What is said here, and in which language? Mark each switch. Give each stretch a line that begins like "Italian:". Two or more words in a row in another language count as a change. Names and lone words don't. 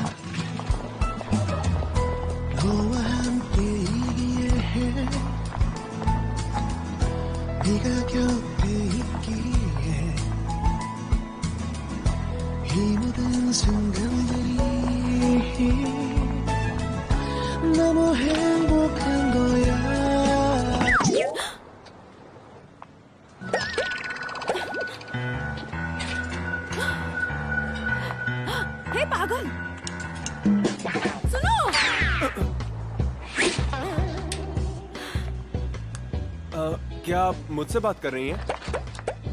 Korean: 너와 함께이기에 네가 곁에 있기에 이 모든 순간들이 너무 행복한 거야.
Hindi: हे पागल, सुनो। क्या आप मुझसे बात कर रही हैं?